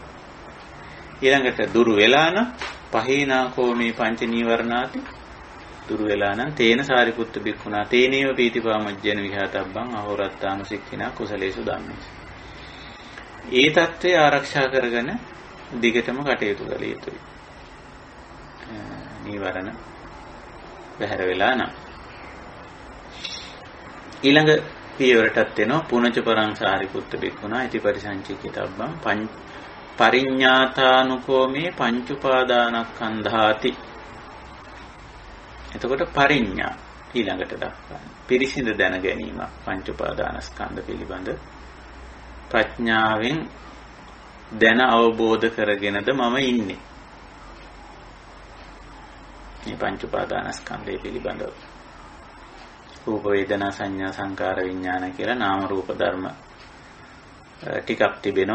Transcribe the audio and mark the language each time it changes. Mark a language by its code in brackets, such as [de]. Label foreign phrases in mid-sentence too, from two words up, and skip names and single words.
[si] ඊළඟට දුරු වෙලා නම් [pi] පහීනාකෝ මේ පංච නීවරණාති [si] දුරු වෙලා නම් [pi] තේන සාරිපුත්ත බික්ඛුනා තේනේව පීතිපාමජ්ජන විහාතබ්බං අහෝරත්තානුසික්ඛිනා කුසලේසු ධම්මේසු. [si] ඒ தත්ත්වය ආරක්ෂා කරගෙන දිගටම කටයුතු කළ යුතුයි. නීවරණ බැහැර වෙලා නම් ඊළඟ පියවරටත් එනවා [pi] පුනච පරං සාරිපුත්ත බික්ඛුනා ඉති පරිසංචිකිතබ්බං පරිඤ්ඤාතානුකෝමේ පංච උපාදානස්කන්ධාති. [si] එතකොට පරිඤ්ඤා ඊළඟට දක්වන්නේ පිරිසිඳ දැන ගැනීම පංච උපාදානස්කන්ධ පිළිබඳ ප්‍රඥාවෙන් දැන අවබෝධ කරගෙනද මම ඉන්නේ. මේ පංච උපාදානස්කන්ධය පිළිබඳව රූප වේදනා සංඥා සංකාර විඥාන කියලා නාම රූප ධර්ම ටිකක් තිබෙනවා.